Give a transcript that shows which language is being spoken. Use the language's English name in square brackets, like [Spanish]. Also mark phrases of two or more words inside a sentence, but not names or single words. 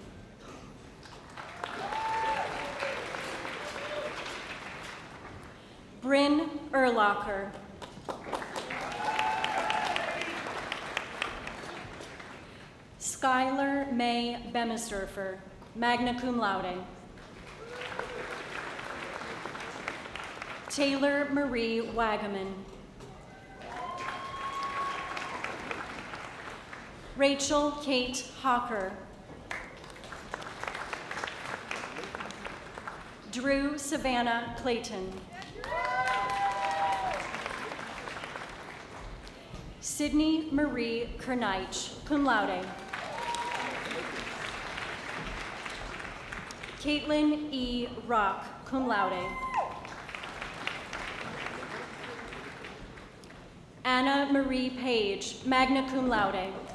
[English] Bryn Erlacher. Skylar May Bemisdorfer, [Latin] magna cum laude. [English] Taylor Marie Wagaman. Rachel Kate Hawker. Drew Savannah Clayton. Sydney Marie Kernich, [Latin] cum laude. [English] Caitlin E. [Latin] Rock, cum laude. [English] Anna Marie Page, [Latin] magna cum laude.